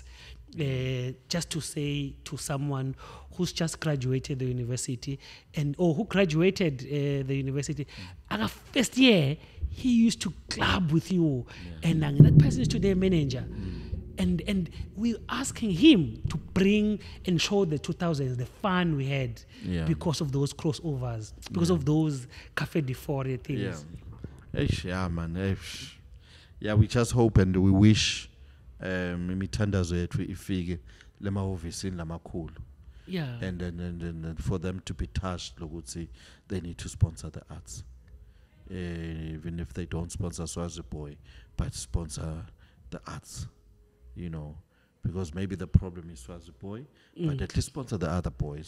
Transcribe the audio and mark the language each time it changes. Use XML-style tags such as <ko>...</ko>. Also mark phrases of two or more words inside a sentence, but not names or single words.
<en>Just to say to someone who's just graduated the university or who graduated the university, first year, he used to club with you, and that person is today a manager. And we're asking him to bring and show the 2000s, the fun we had because of those crossovers, because of those Cafe de Fore things. Yeah, man. Yeah, we just hope and we wish</en> <ss>imithandazo yethu ifike lemahhovisini lamakhulu.</ss> <en>Yeah. And for them to be touched, lokuthi they need to sponsor the arts. Even if they don't sponsor Swazi Boy, but sponsor the arts. You know, because maybe the problem is Swazi Boy, but at least sponsor the other boys.</en>